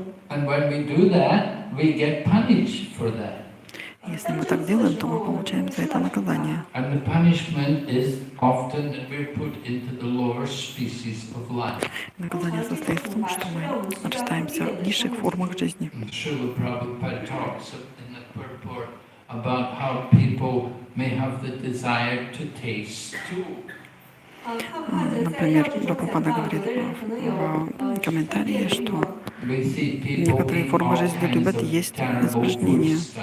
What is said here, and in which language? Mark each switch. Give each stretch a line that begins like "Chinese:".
English: And when we do that, we get punished for that.
Russian: Если мы так делаем, то мы получаем за это наказание.
English: And the punishment is often that we're put into the lower species of life.
Russian: Наказание состоит в том, что мы рождаемся в низших формах жизни.
English: Srila Prabhupada talks in the purport about how people may have the desire to taste too.
Russian: Например, Прабхупада говорит в комментарии, что некоторые формы жизни любят есть испражнения.